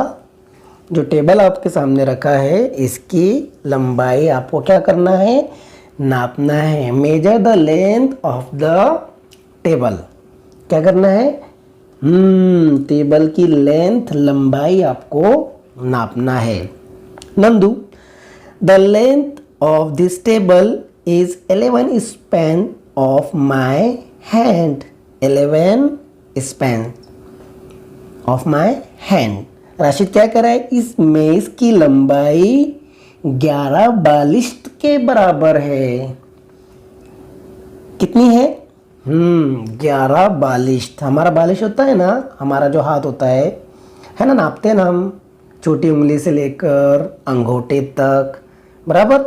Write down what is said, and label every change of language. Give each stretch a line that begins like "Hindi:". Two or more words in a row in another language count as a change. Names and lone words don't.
Hindi: जो टेबल आपके सामने रखा है इसकी लंबाई आपको क्या करना है, नापना है।
English: measure the length of the table,
Hindi: क्या करना है? टेबल की लेंथ, लंबाई आपको नापना है।
English: नंदू, the length of this table is 11 span of my hand. 11 span of my hand.
Hindi: राशिद क्या कर रहा है? इस मेज़ की लंबाई 11 बालिश्त के बराबर है। कितनी है? 11 बालिश्त। हमारा बालिश होता है ना, हमारा जो हाथ होता है ना, नापते हैं ना हम, छोटी उंगली से लेकर अंगूठे तक, बराबर।